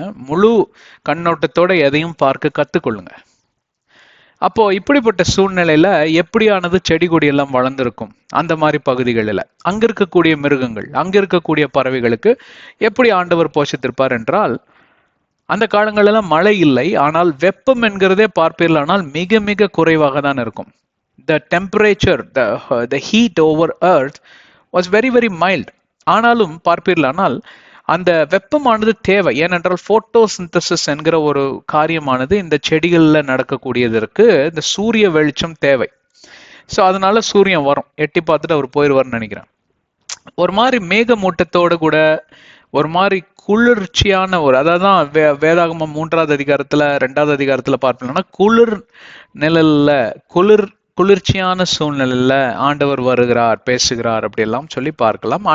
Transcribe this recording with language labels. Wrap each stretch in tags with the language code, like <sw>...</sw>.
<ta>முழு கண்ணோட்டத்தோட எதையும் பார்க்க கத்துக்கொள்ளுங்க. அப்போ இப்படிப்பட்ட சூழ்நிலையில எப்படியானது செடி கொடி எல்லாம் வளர்ந்திருக்கும் அந்த மாதிரி பகுதிகளில், அங்க இருக்கக்கூடிய மிருகங்கள், அங்க இருக்கக்கூடிய பறவைகளுக்கு எப்படி ஆண்டவர் போஷித்திருப்பார் என்றால், அந்த காலங்களெல்லாம் மழை இல்லை, ஆனால் வெப்பம் என்கிறதே பார்ப்பீர்களானால் மிக மிக குறைவாக தான் இருக்கும்.</ta> <en>The temperature, the heat over earth was very very mild.</en> <ta>ஆனாலும் பார்ப்பீர்களானால் அந்த வெப்பமானது தேவை. ஏனென்றால் போட்டோசிந்தசிஸ் என்கிற ஒரு காரியமானது இந்த செடிகள்ல நடக்கக்கூடியதற்கு இந்த சூரிய வெளிச்சம் தேவை. ஸோ அதனால சூரியன் வரும், எட்டி பார்த்துட்டு அவர் போயிடுவார்னு நினைக்கிறேன். ஒரு மாதிரி மேகமூட்டத்தோடு கூட ஒரு மாதிரி குளிர்ச்சியான அதான் வேதாகமம் 3வது அதிகாரத்துல 2வது அதிகாரத்துல பார்ப்போம்னா, குளிர் நிழல்ல குளிர்ச்சியான சூழ்நிலையில ஆண்டவர் வருகிறார், பேசுகிறார், அப்படி எல்லாம் சொல்லி பார்க்கலாம்.</ta>